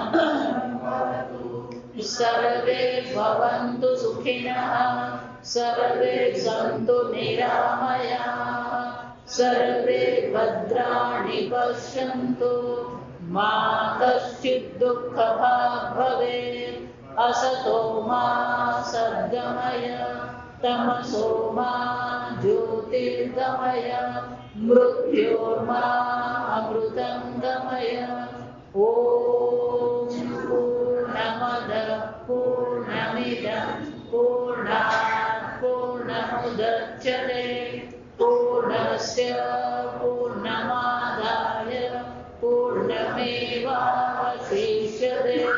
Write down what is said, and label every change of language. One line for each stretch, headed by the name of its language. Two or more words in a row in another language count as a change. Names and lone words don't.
Sanskrit: सर्वे भवन्तु सुखिनः सर्वे सन्तु निरामयाः सर्वे भद्राणि पश्यन्तु मा कश्चिद दुःखभाग् भवेत् असतो मा सद्गमय तमसो मा ज्योतिर्गमय मृत्योर्मा अमृतं गमय ओम पूर्णमद पूर्णमिदं पूर्णात् पूर्णमुदच्यते पूर्णस्य पूर्णमादाय पूर्णमेवावशिष्यते